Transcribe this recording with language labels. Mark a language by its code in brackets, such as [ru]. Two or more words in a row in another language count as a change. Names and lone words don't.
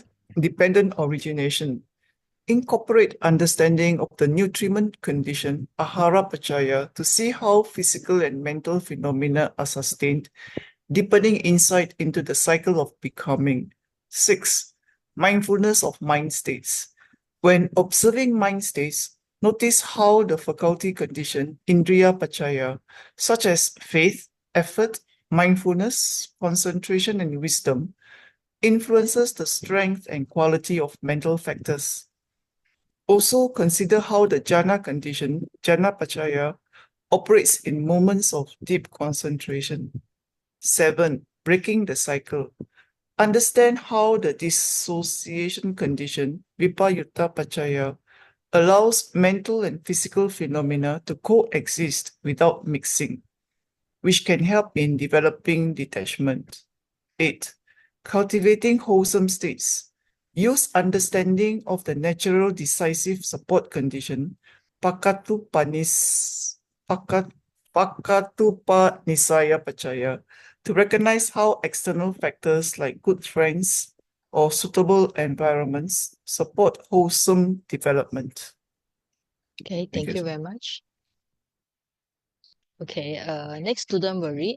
[en] Dependent origination. Incorporate understanding of the nutriment condition, [pi] ahara-paccaya, [en] to see how physical and mental phenomena are sustained, deepening insight into the cycle of becoming. 6. Mindfulness of mind states. When observing mind states, notice how the faculty condition, [pi] indriya-paccaya, [en] such as faith, effort, mindfulness, concentration, and wisdom, influences the strength and quality of mental factors. Also consider how the jhana condition, [pi] jhana-paccaya, [en] operates in moments of deep concentration. 7. Breaking the cycle. Understand how the dissociation condition, [pi] vipayutta-paccaya, [en] allows mental and physical phenomena to coexist without mixing, which can help in developing detachment. 8. Cultivating wholesome states. Use understanding of the natural decisive support condition, [pi] pakatupanisaya-paccaya, [en] to recognize how external factors like good friends, or suitable environments support wholesome development. Okay, thank you very much. Okay, next student will read.